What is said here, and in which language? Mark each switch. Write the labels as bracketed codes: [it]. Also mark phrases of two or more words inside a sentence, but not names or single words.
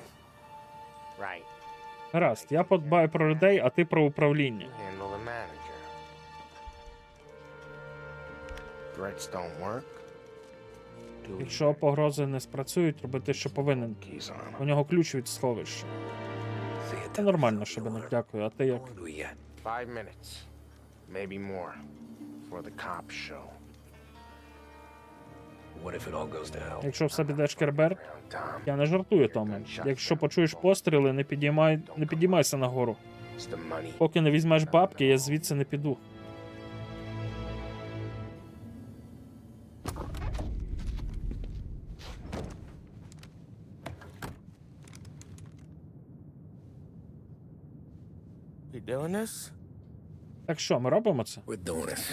[en] Right. [uk] Гаразд, я подбаю про людей, а ти про управління. [en] Handle the manager. Threats don't work. Do [uk] Якщо погрози не спрацюють, роби те, що повинен. [en] keys on 'em. [uk] У нього ключ від сховища. Це нормально, Шибенок, дякую. А ти як? [en] What do we got? 5 minutes, maybe more, before the cops show. What if it all goes to hell? [uk] Якщо все піде шкерберт, [en] Around Tom, [uk] я не жартую, Томе. Якщо почуєш постріли, не підіймайся нагору. [en] it's the money. [uk] Поки не візьмеш бабки, я звідси не піду. [en] You doing this? [uk] Так що, ми робимо це? [en] We're doing this.